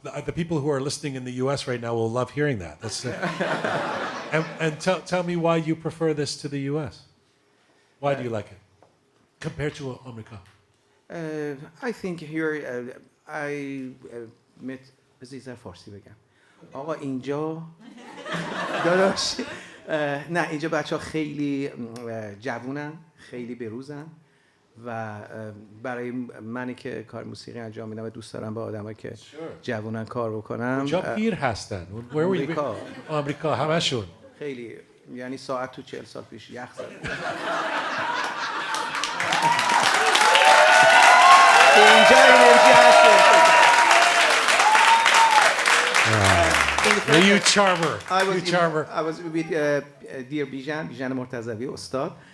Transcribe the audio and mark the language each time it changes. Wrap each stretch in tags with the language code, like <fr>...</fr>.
<en>The people who are listening in the U.S. right now will love hearing that. That's and tell me why you prefer this to the U.S. Why do you like it compared to America? I think here I met</en> <fa>بذار فارسی بگم آقا اینجا داداش نه اینجا بچه ها خیلی جوونن خیلی بروزن و برای منی که کار موسیقی انجام میدم و دوست دارم با آدمایی که جوونن کار بکنم کجا پیر هستن؟ آمریکا آمریکا همشون خیلی یعنی ساعت تو 40 سال پیش یخ زد اینجا انرژی هست</fa> <en>You charmer. I was with dear Bijan Mortazavi, Ustad.</en>